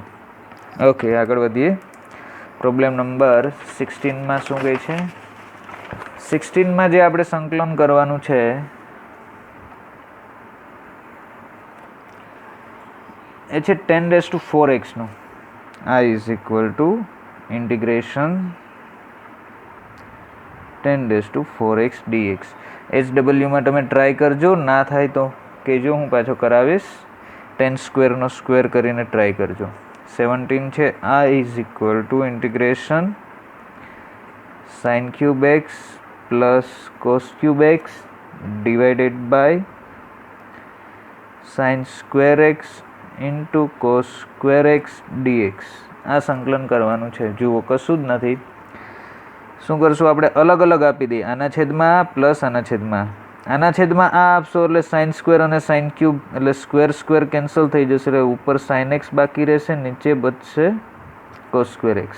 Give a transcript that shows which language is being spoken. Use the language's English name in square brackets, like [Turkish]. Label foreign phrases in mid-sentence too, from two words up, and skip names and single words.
[Gujarati] ઓકે, આગળ વધીએ. પ્રોબ્લેમ નંબર 16માં શું કહે છે? 16માં જે આપણે સંકલન કરવાનું છે એ છે 10⁴x નું. [English] I = integration 10⁴x dx. [Gujarati] HWમાં તમે ટ્રાય કરજો, ના થાય તો કહેજો, હું પાછો કરાવીશ. 10² નો સ્ક્વેર કરીને ટ્રાય કરજો. 17 છે. [English] I = integration sin³ x plus cos³ x / sin² x ઇન્ટુ cos² x dx. [Gujarati] આ સંકલન કરવાનું છે. જુઓ, કશું જ નથી. શું કરશું આપણે? અલગ અલગ આપી દઈએ. આના છેદમાં પ્લસ આના છેદમાં આ આપશો એટલે sin² અને sin³ એટલે સ્ક્વેર કેન્સલ થઈ જશે, એટલે ઉપર sin x બાકી રહેશે, નીચે બચશે cos² x.